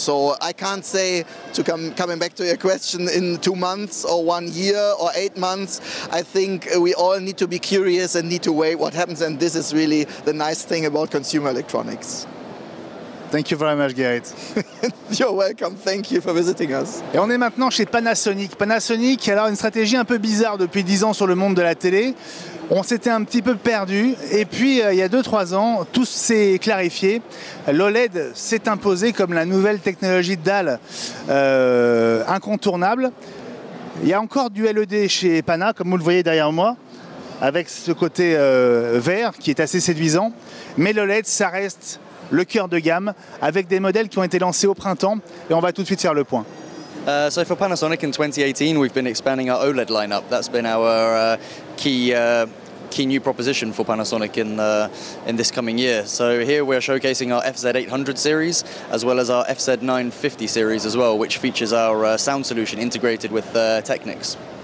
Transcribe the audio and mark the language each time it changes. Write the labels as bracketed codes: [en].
[en] So I can't say, coming back to your question, in 2 months or 1 year or 8 months. I think we all need to be curious and need to wait what happens, and this is really the nice thing about consumer electronics. Thank you very much, Gerrit. You're welcome. Thank you for visiting us. [fr] Et on est maintenant chez Panasonic. Panasonic, alors une stratégie un peu bizarre depuis 10 ans sur le monde de la télé. On s'était un petit peu perdu et puis il y a 2-3 ans, tout s'est clarifié. L'OLED s'est imposé comme la nouvelle technologie de dalle incontournable. Il y a encore du LED chez Pana, comme vous le voyez derrière moi, avec ce côté vert qui est assez séduisant. Mais l'OLED, ça reste le cœur de gamme, avec des modèles qui ont été lancés au printemps. Et on va tout de suite faire le point. [en] So for Panasonic in 2018, we've been expanding our OLED lineup. That's been our key new proposition for Panasonic in this coming year. So here we're showcasing our FZ800 series, as well as our FZ950 series as well, which features our sound solution integrated with Technics.